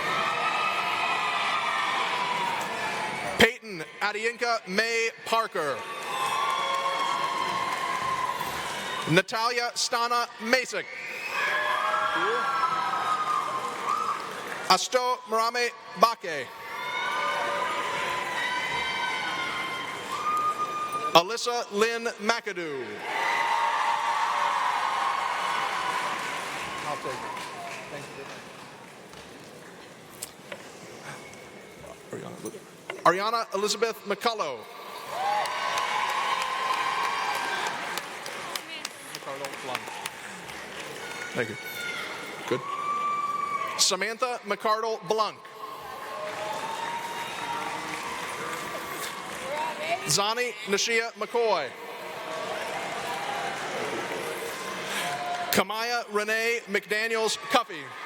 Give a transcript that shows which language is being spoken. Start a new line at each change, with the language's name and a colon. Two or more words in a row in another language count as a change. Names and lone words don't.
English: Peyton Adiinka May Parker. Natalia Stana Masick. Asto Marame Bake. Alyssa Lynn McAdoo. I'll take it. Thank you. Ariana Elizabeth McCullough. Thank you. Good. Samantha McCardle Blanc. Zani Nashia McCoy. Kamaya Renee McDaniels Cuffey.